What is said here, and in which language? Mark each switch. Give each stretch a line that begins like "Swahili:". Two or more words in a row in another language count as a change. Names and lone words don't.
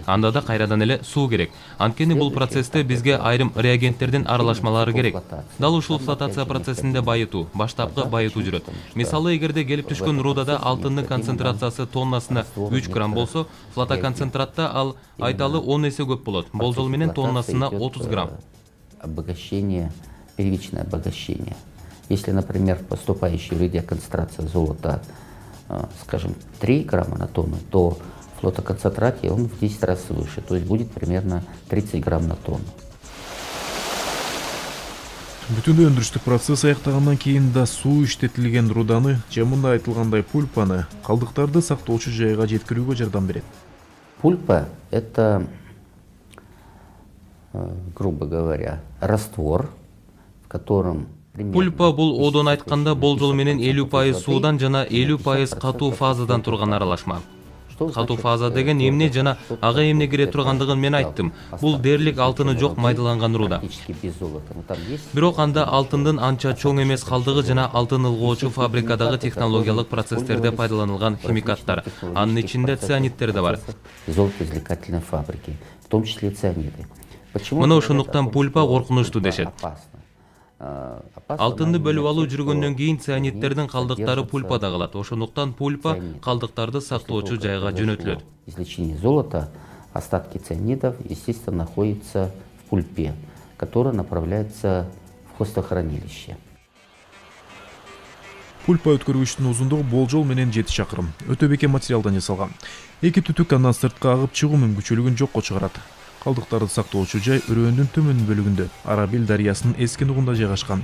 Kyrgyz: Анда да кайрадан эле суу керек. Анткени бул процессте бизге айрым реагенттердин аралашмалары керек. Дал ушул флотация процессинде байытуу, баштапкы байытуу жүрөт. Мисалы, эгерде келип түшкөн рудада алтындын концентрациясы тоннасына 3 грамм болсо, флотоконцентратта ал айталы 10 эсе көп болот. Болжол менен тоннасына 30 грамм.
Russian: Обогащение, первичное обогащение. Если, например, поступающая в руде концентрация золота, скажем, 3 грамма на тонну, то в флотоконцентрате он в 10 раз выше, то есть будет примерно 30 грамм на тонну.
Kyrgyz: Бүтүндөй өндүрүштүк процесс аяктагандан кийин да суу иштетилген руданы же мында айтылгандай пульпаны калдыктарды сактоочу жайга жеткирүүгө жардам берет.
Russian: Пульпа – это, грубо говоря, раствор, в котором...
Kyrgyz: Пульпа бул одон айтканда болжол менен 50% суудан жана 50% катуу фазадан турган аралашма. Катуу фаза деген эмне жана ага эмне кире тургандыгын мен айттым. Бул дээрлик алтыны жок майдаланган руда. Бирок анда алтындын анча чоң эмес калдыгы жана алтын ылгоочу фабрикадагы технологиялык процесстерде пайдаланылган химикаттар. Анын ичинде цианидтер да бар.
Russian: Золотоизвлекательной фабрики, в том числе цианиды.
Kyrgyz: Мына ошондуктан пульпа коркунучтуу дешет. Алтынды бөлүп алуу жүргөндөн кийин цианидтердин калдыктары пульпада калат. Ошондуктан пульпа калдыктарды сактоочу жайга жөнөтүлөт.
Russian: Извлечение золота, остатки цианидов, естественно, находятся в пульпе, которая направляется в хвостохранилище.
Kyrgyz: Пульпа өткөргүчтүн узундугу болжол менен 7 чакырым. Өтө бекем материалдан жасалган. Эки түтүк андан сыртка агып чыгуу мүмкүнчүлүгүн жокко чыгарат. Калдыктарды сактоочу жай өрөөндүн төмөн бөлүгүндө, Арабил дарыясынын эски нугунда жайгашкан.